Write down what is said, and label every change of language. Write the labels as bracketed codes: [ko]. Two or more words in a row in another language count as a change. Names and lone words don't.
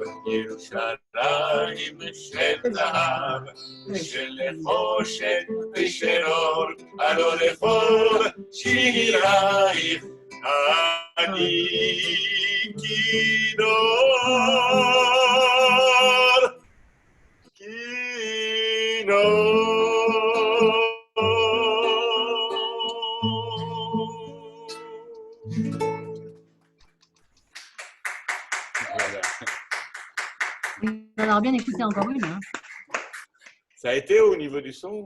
[he] ירושלים של זהב ושל נחושת ושל אור, הלא לכל שירייך אני כינור. כינור. [fr] On aurait bien écouté encore une. Hein. Ça a été au niveau du son?